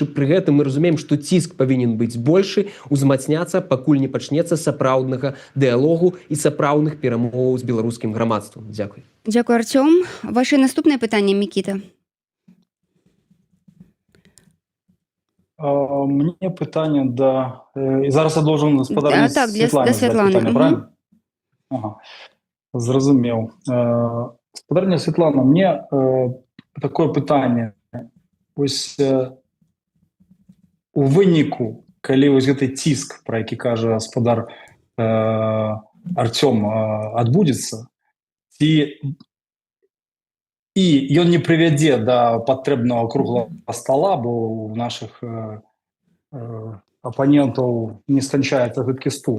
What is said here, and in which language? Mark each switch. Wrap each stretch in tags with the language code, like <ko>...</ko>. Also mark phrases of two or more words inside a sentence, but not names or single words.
<be>Пры гэтым мы разумеем, што ціск павінен быць большы, узмацняцца, пакуль не пачнецца сапраўднага дыялогу і сапраўдных перамоваў з беларускім грамадствам. Дзякуй. Дзякуй, Артём. Ваше наступнае пытанне, Мікіта.</be> <uk>Мне питання і зараз я должен господарні Світлані задати питання, правильно? Ага, зрозумів. Господарня Світлана, мені таке питання. Ось у виніку, коли ось цей тиск, про який каже господар Артем, відбудеться, і він не приведе до потрібного круглого стола, бо у наших опонентів не скончається гидкий стул.</uk>